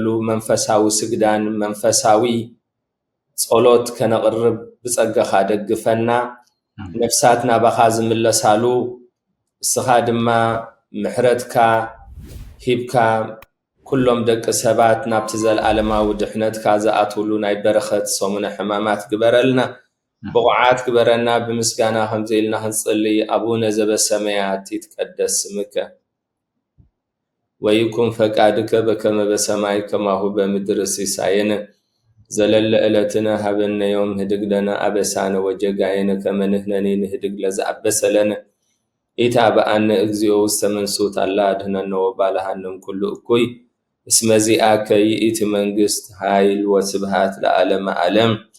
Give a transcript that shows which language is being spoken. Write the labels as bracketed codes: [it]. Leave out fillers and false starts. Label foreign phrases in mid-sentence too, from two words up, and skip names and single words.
[ti] መንፈሳዊ ስግዳን መንፈሳዊ ጸሎት ከነቅርብ ብጸጋኻ ደግፈና። ነፍሳት ናባኻ ዝምለሳሉ እስኻ ድማ ምሕረትካ ሂብካ ኩሎም ደቂ ሰባት ናብቲ ዘለዓለማዊ ድሕነትካ ዝኣትውሉ ናይ በረኸት ሰሙነ ሕማማት ግበረልና። ብቑዓት ግበረና። ብምስጋና ከምዚ ኢልና ክንጽልይ [gez] አቡነ ዘበሰማያት ይትቀደስ ስምከ ወይኩን ፈቃድከ በከመ በሰማይ ከማሁ በምድር ሲሳየነ ዘለለ ዕለትነ ሀበነ ዮም ህድግ ለነ አበሳነ ወጀጋየነ ከመ ንሕነኒ ንህድግ ለዘአበሰለነ ኢታብአነ እግዚኦ ውስተ መንሱት አላ አድኅነነ ወባልሐነ ኩሉ እኩይ እስመ ዚአከ ይእቲ መንግስት ኃይል ወስብሃት ለዓለመ ዓለም።